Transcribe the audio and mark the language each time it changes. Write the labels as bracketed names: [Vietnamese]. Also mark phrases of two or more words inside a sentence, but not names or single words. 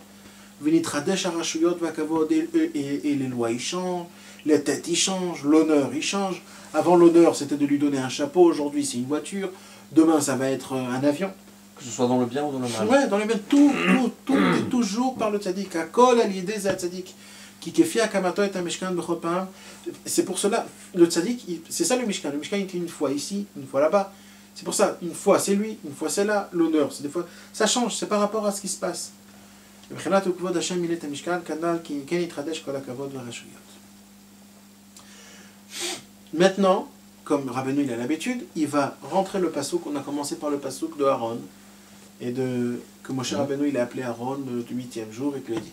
[French] Et les lois, ils changent, les têtes, ils changent, l'honneur, il change. Avant, l'honneur, c'était de lui donner un chapeau, aujourd'hui, c'est une voiture, demain, ça va être un avion. Que ce soit dans le bien ou dans le mal. Ouais, dans le bien, tout est toujours par le tzaddik. [Hebrew] הכל על ידי הצדיק. וכפי הקמתו את המשכן בכל פעם. [French] C'est pour cela, le tzaddik, c'est ça le mishkan. Le mishkan, il est une fois ici, une fois là-bas. C'est pour ça, une fois c'est lui, une fois c'est là, l'honneur. C'est des fois, ça change, c'est par rapport à ce qui se passe. Maintenant, comme Rabbeinu il a l'habitude, il va rentrer le passouk, on a commencé par le passouk de Aaron, et que Moshe Rabbeinu il a appelé Aaron le 8e jour, et qu'il a dit.